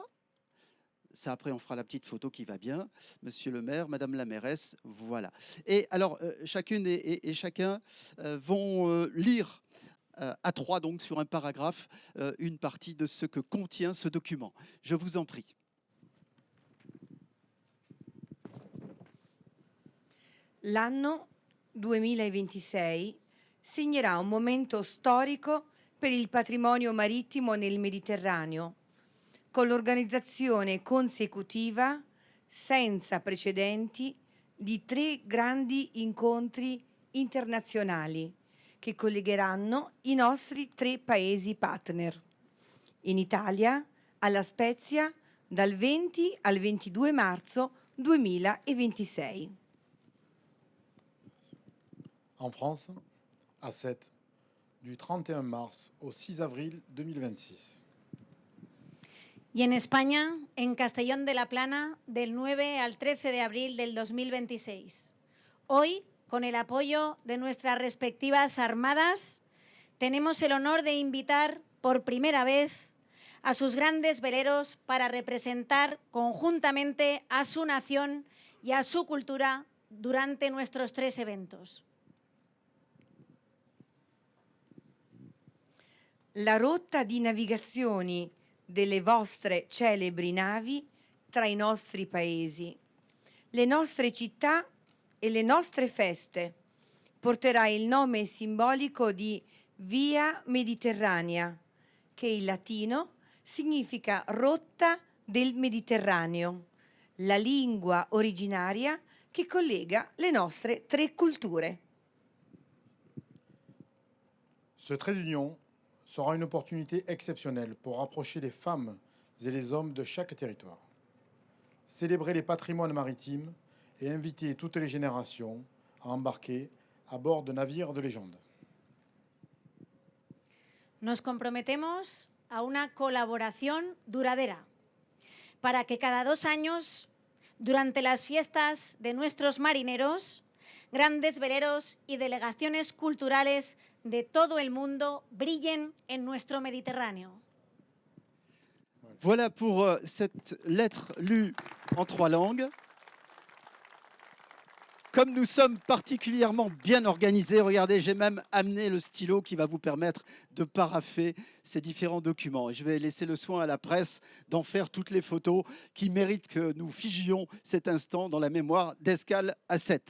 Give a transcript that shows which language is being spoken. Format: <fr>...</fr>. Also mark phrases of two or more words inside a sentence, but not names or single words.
<fr>Ça, après, on fera la petite photo qui va bien. Monsieur le maire, Madame la mairesse, voilà. Et alors, chacune et chacun vont lire à 3, donc, sur un paragraphe, une partie de ce que contient ce document. Je vous en prie.</fr> <it>L'anno 2026 segnerà un momento storico per il patrimonio marittimo nel Mediterraneo, con l'organizzazione consecutiva, senza precedenti, di 3 grandi incontri internazionali che collegheranno i nostri 3 Paesi partner. In Italia, a La Spezia, dal 20 al 22 marzo 2026.</it> <fr>En France, à 7, du 31 mars au 6 avril 2026.</fr> <es>Y en España, en Castellón de la Plana, del 9 al 13 de abril del 2026. Hoy, con el apoyo de nuestras respectivas armadas, tenemos el honor de invitar por primera vez a sus grandes veleros para representar conjuntamente a su nación y a su cultura durante nuestros 3 eventos.</es> <it>La rotta di navigazioni delle vostre celebri navi tra i nostri paesi, le nostre città e le nostre feste porterà il nome simbolico di Via Mediterranea, che in latino significa rotta del Mediterraneo, la lingua originaria che collega le nostre 3 culture.</it> <fr>Ce trait d'union sera une opportunité exceptionnelle pour rapprocher les femmes et les hommes de chaque territoire, célébrer les patrimoines maritimes et inviter toutes les générations à embarquer à bord de navires de légende.</fr> <es>Nos comprometemos a una colaboración duradera para que cada 2 años, durante las fiestas de nuestros marineros, grandes veleros y delegaciones culturales de todo el mundo brillen en nuestro Mediterráneo.</es> <fr>Voilà pour cette lettre lue en 3 langues. Comme nous sommes particulièrement bien organisés, regardez, j'ai même amené le stylo qui va vous permettre de parapher ces différents documents. Et je vais laisser le soin à la presse d'en faire toutes les photos qui méritent que nous figions cet instant dans la mémoire d'Escale à 7.</fr>